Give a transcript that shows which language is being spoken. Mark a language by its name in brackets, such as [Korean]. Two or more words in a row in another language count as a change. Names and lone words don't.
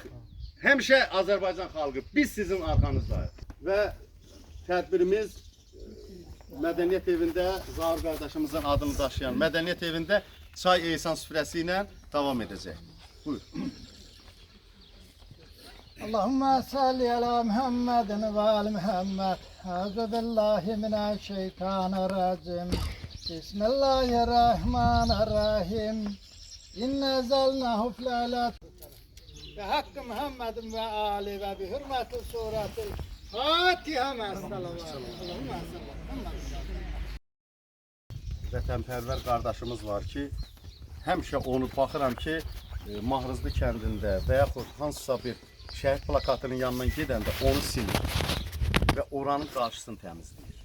[Azerbaijani] Həmişə Azərbaycan xalqı, biz sizin arxanızdayıq. Və tədbirimiz Mədəniyyət evində, Zahir qardaşımızın adını daşıyan Mədəniyyət evində çay ehsan süfrəsi ilə davam edəcək. Buyur. [Arabic] اللهم صل على محمد وآل محمد. أعوذ بالله من الشيطان الرجيم. بسم الله الرحمن الرحيم. إنا أنزلناه في ليلة. وبحق محمد وآل وبحرمة سورة الفاتحة مع الصلوات. اللهم [Azerbaijani] Vətənpərvər qardaşımız var ki, həmişə onu baxıram ki, Mahrızlı kəndində və yaxud hansısa bir şəhid plakatının yanından gedəndə onu silir və oranın qarşısını təmizləyir.